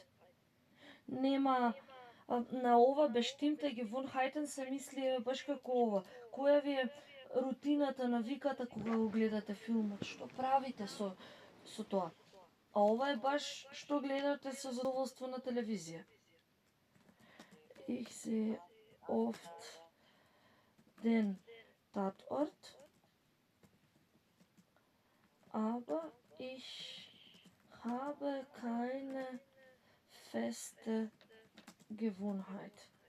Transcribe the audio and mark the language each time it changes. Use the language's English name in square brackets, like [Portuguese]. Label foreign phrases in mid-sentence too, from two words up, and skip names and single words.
[Macedonian] Нема на ова [German] bestimmte Gewohnheiten [Macedonian] се мисли баш како ова. Која ви е рутината, навиката кога го гледате филмот? Што правите со тоа? А ова е баш што гледате со задоволство на телевизија. [German] Ich sehe oft den Tatort, aber ich habe keine feste Gewohnheit.